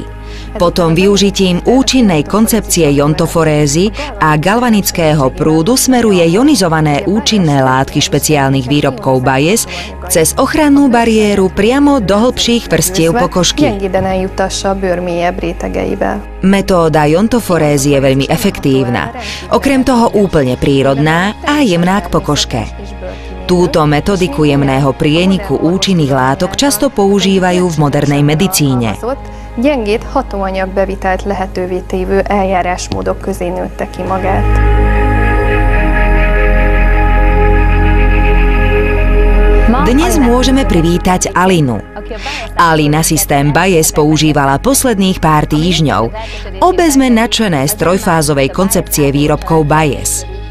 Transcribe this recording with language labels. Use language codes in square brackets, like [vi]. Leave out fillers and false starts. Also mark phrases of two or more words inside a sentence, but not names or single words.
[sk] Potom využitím účinnej koncepcie iontoforézy a galvanického prúdu smeruje ionizované účinné látky špeciálnych výrobkov Bayes cez ochrannú bariéru priamo do hĺbších vrstiev pokožky. Metóda iontoforézy je veľmi efektívna, okrem toho úplne prírodná a jemná k pokožke. Túto metodiku jemného prieniku účinných látok často používajú v modernej medicíne. [hu] Gyengét hatóanyagbevitelt lehetővé tévő eljárásmódok közé nőtte ki magát. [sk] Dnes môžeme privítať Alinu. Alina systém Bayes používala posledných pár týždňov. Obe sme nadšené z trojfázovej koncepcie výrobkov Bayes.